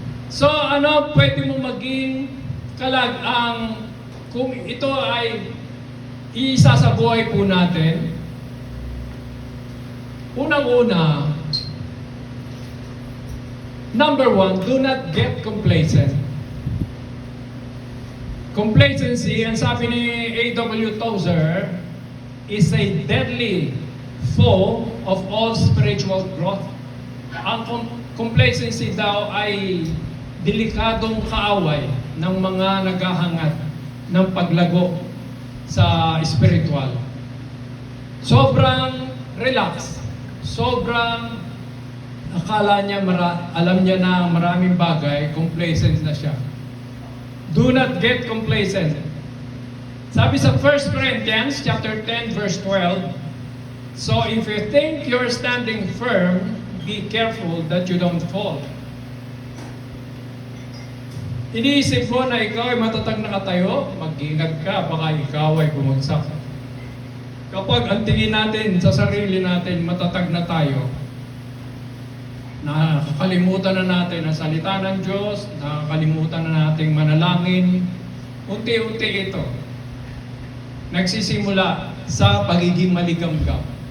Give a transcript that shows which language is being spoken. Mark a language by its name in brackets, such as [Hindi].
[Filipino] So, pwede mo maging kalagang kung ito ay isa sa buhay po natin. Unang-una, [English] number one, do not get complacent. [Filipino] Complacency, ang sabi ni A.W. [English] Tozer, is a deadly foe of all spiritual growth. [Filipino] Ang complacency daw ay delikadong kaaway ng mga naghahangad ng paglago sa spiritual. Sobrang relax, sobrang akala niya, alam niya na maraming bagay, complacent na siya. [English] Do not get complacent. [Filipino] Sabi sa [English] 1 Corinthians chapter 10 verse 12, So if you think you're standing firm, be careful that you don't fall. [Filipino] Iniisip mo na ikaw ay matatag na katayo, mag-ingat ka, baka ikaw ay bumagsak. Kapag ang tingin natin sa sarili natin, matatag na tayo, nakakalimutan na natin ang salita ng Diyos, nakakalimutan na nating manalangin, unti-unti ito nagsisimula sa pagiging maligamgam.